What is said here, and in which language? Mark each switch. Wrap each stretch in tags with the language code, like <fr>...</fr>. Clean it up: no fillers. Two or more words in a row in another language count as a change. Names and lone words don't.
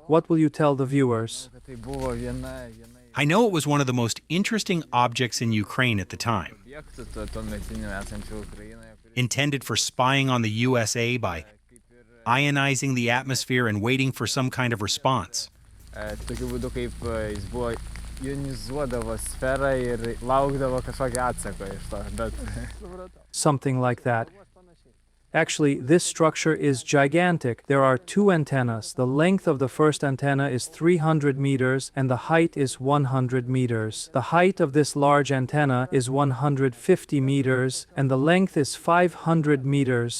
<en>What will you tell the viewers? I know it was one of the most interesting objects in Ukraine at the time. Intended for spying on the USA by ionizing the atmosphere and waiting for some kind of response.</en> <lt>Tokiu būdu, kaip jis buvo ionizuodavo sferą ir laukdavo kažkokio atsako iš to, bet...</lt> <en>Something like that. Actually, this structure is gigantic. There are two antennas. The length of the first antenna is 300 meters and the height is 100 meters. The height of this large antenna is 150 meters and the length is 500 meters.</en>